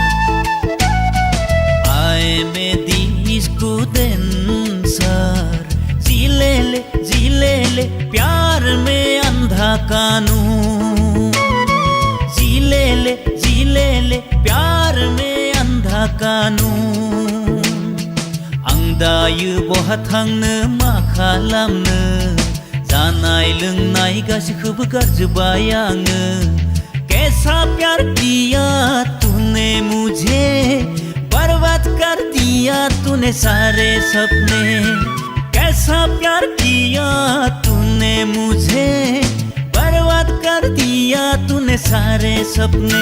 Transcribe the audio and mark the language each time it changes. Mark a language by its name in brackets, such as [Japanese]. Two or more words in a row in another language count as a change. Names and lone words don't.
[English] I me disco dancer। [Hindi] जी ले प्यार में अंधा कानून। जी ले प्यार में अंधा कानून। [Bodo] आं दायो बहा थांनो मा खालामनो। जानाय लोंनाय गासिखौबो गारजोब्बाय आङो। [Hindi] कैसा प्यार किया तूने मुझे, बर्बाद कर दिया तूने सारे सपने। कैसा प्यार किया तूने मुझे, बर्बाद कर दिया तूने सारे सपने।